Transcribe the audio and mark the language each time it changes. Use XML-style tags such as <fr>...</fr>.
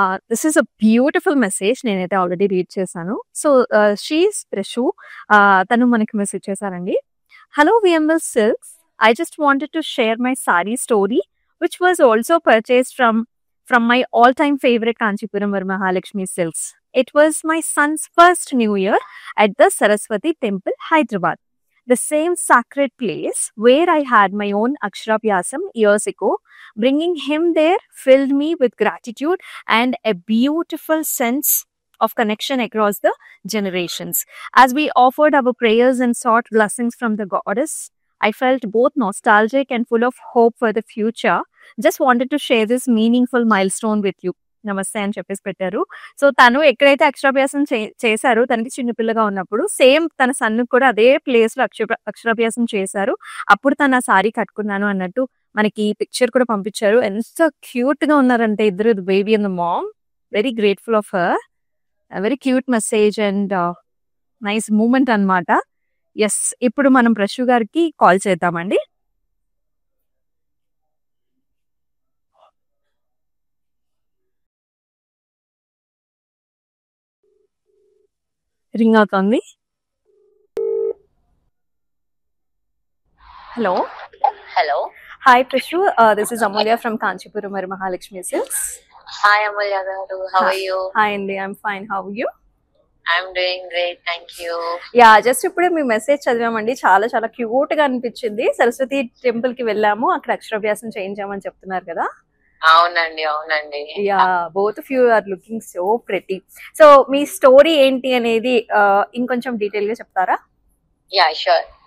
<en>this is a beautiful message</en> <te>నేనైతే already read చేశాను</te> <en>so she's Preshu</en> <te>తను మనకి మెసేజ్ చేశారండి</te> <en>Hello VML silks I just wanted to share my sari story which was also purchased from my all time favourite Kanchipuram Varamahalakshmi silks it was my son's first new year at the Saraswati Temple, Hyderabad. The same sacred place where I had my own Aksharabhyasam years ago. Bringing him there filled me with gratitude and a beautiful sense of connection across the generations. As we offered our prayers and sought blessings from the goddess, I felt both nostalgic and full of hope for the future. Just wanted to share this meaningful milestone with you.</en> <te>నమస్తే అని చెప్పేసి పెట్టారు so తను ఎక్కడైతే అక్షరాభ్యాసం చేశారో తనకి చిన్నపిల్లగా ఉన్నప్పుడు సేమ్ తన సన్ను కూడా అదే ప్లేస్ లో అక్షరాభ్యాసం చేశారు అప్పుడు తను ఆ సారీ కట్టుకున్నాను అన్నట్టు మనకి పిక్చర్ కూడా పంపించారు ఎంత క్యూట్ గా ఉన్నారంటే ఇద్దరు baby and the ma'am</te> <en>very grateful of her very cute message and</en> <te>nice moment అన్నమాట ఎస్ ఇప్పుడు మనం ప్రశు గారికి కాల్ చేద్దామండి రింగ్ అవుతుంది hello hi ప్రశు</te> <en>this is Amulya from</en> <te>Kanchipuram మరి Mahalakshmi silks</te> <en>Hi Amulya garu, how are you? Hi అండి I'm fine how you I'm doing great, thank you.</en> <te>Yeah just ఇప్పుడే మీ message చదివామండి. చాలా చాలా క్యూట్ గా అనిపించింది. సరస్వతి టెంపుల్ కి వెళ్ళాము, అక్కడ అక్షరాభ్యాసం చేయించామని చెప్తున్నారు కదా. అవునండి, అవునండి.</te> <en>Yeah both of you are looking so pretty.</en> <te>So మీ story ఏంటి అనేది ఇంకొంచెం డీటెయిల్ గా చెప్తారా?</te> <en>Yeah sure.</en>